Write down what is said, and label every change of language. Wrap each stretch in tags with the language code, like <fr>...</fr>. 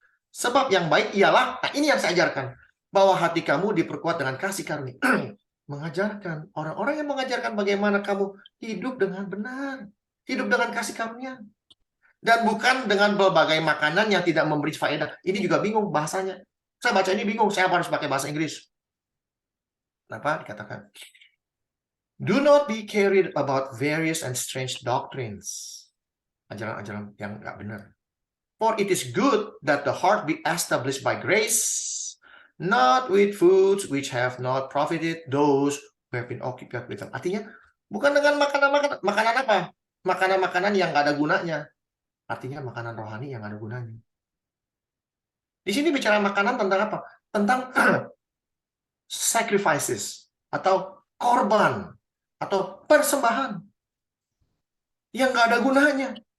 <id>Sebab yang baik ialah, nah ini yang saya ajarkan, bahwa hati kamu diperkuat dengan kasih karunia. Mengajarkan, orang-orang yang mengajarkan bagaimana kamu hidup dengan benar, hidup dengan kasih karunia. Dan bukan dengan berbagai makanan yang tidak memberi faedah. Ini juga bingung bahasanya. Saya baca ini bingung, saya harus pakai bahasa Inggris. Kenapa? Dikatakan,</id> <en>do not be carried about various and strange doctrines.</en> <id>Ajaran-ajaran yang nggak benar.</id> <en>For it is good that the heart be established by grace, not with foods which have not profited those who have been occupied with them.</en> <id>Artinya, bukan dengan makanan apa? Makanan-makanan yang nggak ada gunanya. Artinya makanan rohani yang ada gunanya. Di sini bicara makanan tentang apa? Tentang sacrifices atau korban atau persembahan yang nggak ada gunanya.</id>